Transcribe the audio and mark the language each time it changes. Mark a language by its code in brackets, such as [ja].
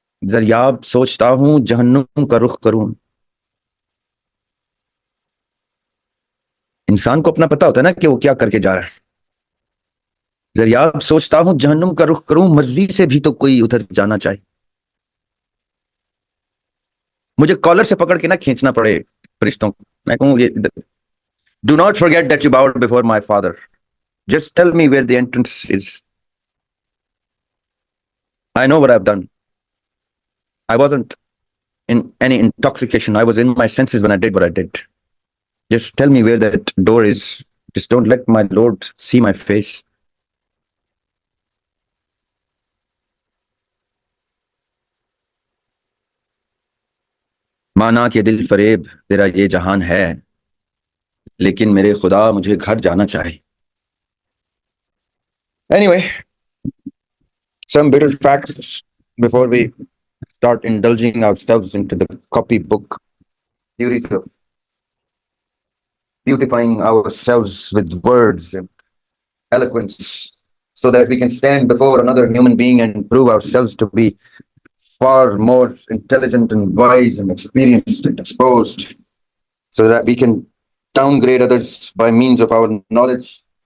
[ur] زریاب سوچتا ہوں جہنم کا رخ کروں. انسان کو اپنا پتا ہوتا ہے نا کہ وہ کیا کر کے جا رہا ہے. زریاب سوچتا ہوں جہنم کا رخ کروں, مرضی سے بھی تو کوئی ادھر جانا چاہے. مجھے کالر سے پکڑ کے نہ کھینچنا پڑے فرشتوں کو, میں کہوں یہ [en] do not forget that you bowed before my father, just tell me where the entrance is. I know what I've done. I wasn't in any intoxication, I was in my senses when I did what I did. Just tell me where that door is, just don't let my Lord see my face. [ur] مانا کہ دل فریب تیرا یہ جہان ہے, لیکن میرے خدا مجھے گھر جانا چاہے. [en] Anyway, some bitter facts before we start indulging ourselves into the copybook theories of beautifying ourselves with words and eloquence so that we can stand before another human being and prove ourselves to be far more intelligent and wise and experienced and exposed, so that we can downgrade others by means of our knowledge.